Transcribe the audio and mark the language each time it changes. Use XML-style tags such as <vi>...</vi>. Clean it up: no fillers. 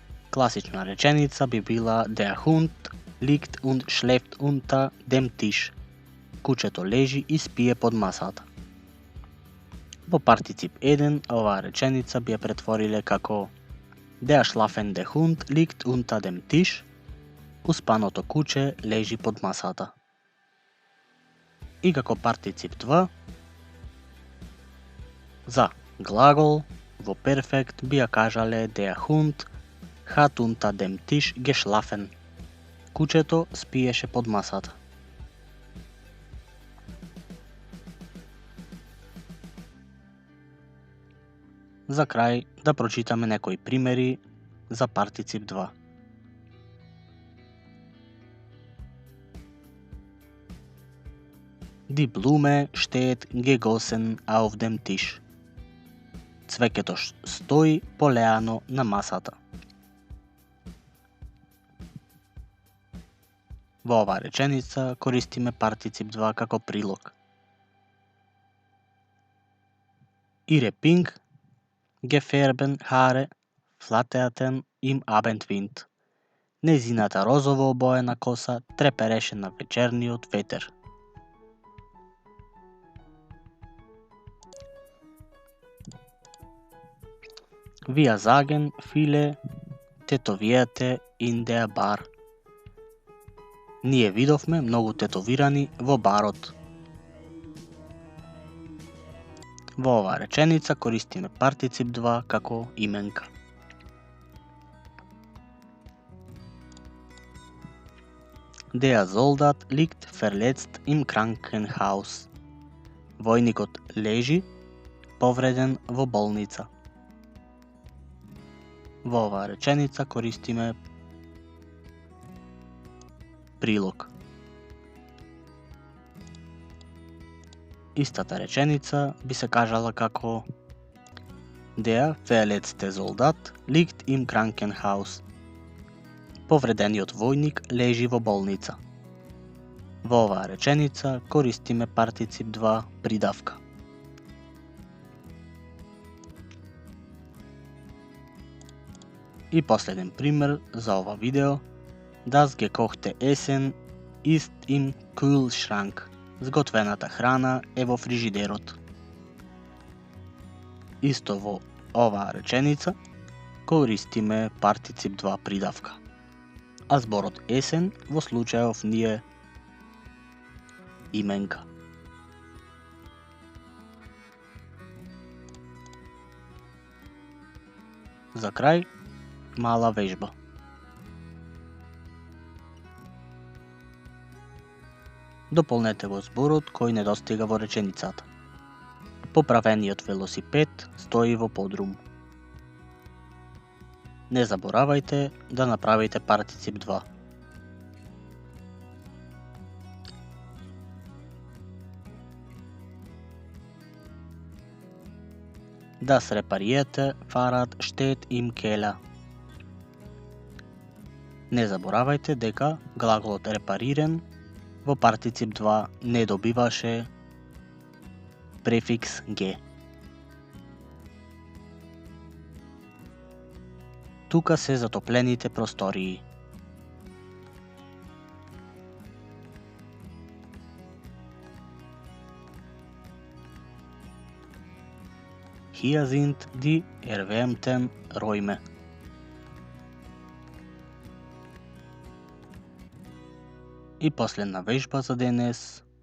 <mk>Класична реченица би била</mk> <de>Der Hund liegt und schläft unter dem Tisch.</de> <mk>Кучето лежи и спие под масата. Во партицип 1 оваа реченица би ја претвориле како</mk> <de>Der schlafende Hund liegt unter dem Tisch.</de> <mk>Успаното куче лежи под масата. И како партицип 2 за глагол во перфект би ја кажале</mk> <de>Der Hund hat unter dem Tisch geschlafen.</de> <mk>Кучето спиеше под масата. За крај да прочитаме некои примери за партицип 2.</mk> <de>Die Blume steht gegossen auf dem Tisch.</de> <mk>Цвеќето стои полеано на масата. Во оваа реченица користиме партицип 2 како прилог.</mk> <de>Ihre pink gefärbten Haare flatterten im Abendwind.</de> <mk>Незината розово обоена коса трепереше на вечерниот ветер.</mk> <de>Wir sagen viele Tätowierte in der Bar.</de> <mk>Ние видовме многу тетовирани во барот. Во оваа реченица користиме партицип 2 како именка.</mk> <de>Der Soldat liegt verletzt im Krankenhaus.</de> <mk>Војникот лежи повреден во болница. Во оваа реченица користиме прилог. Истата реченица би се кажала како</mk> <de>Der verletzte Soldat liegt im Krankenhaus.</de> <mk>Повредениот војник лежи во болница. Во оваа реченица користиме партицип 2 придавка. И последен пример за ова видео.</mk> <de>Das gekochte Essen ist im Kühlschrank.</de> <mk>Сготвената храна е во фрижидерот. Исто во оваа реченица користиме партицип 2 придавка. А зборот есен во случајов ни е именка. За крај, мала вежба. Дополнете го зборот кој недостига во реченицата. Поправениот велосипед стои во подрум. Не заборавајте да направите партицип 2.</mk> <de>Das reparierte Fahrrad steht im Keller.</de> <mk>Не заборавајте дека глаголот репарирен во партицип 2 не добиваше префикс Г. Тука се затоплените простории.</mk> <de>Hier sind die erwärmten Räume.</de> <mk>И последна вежба за денес.</mk>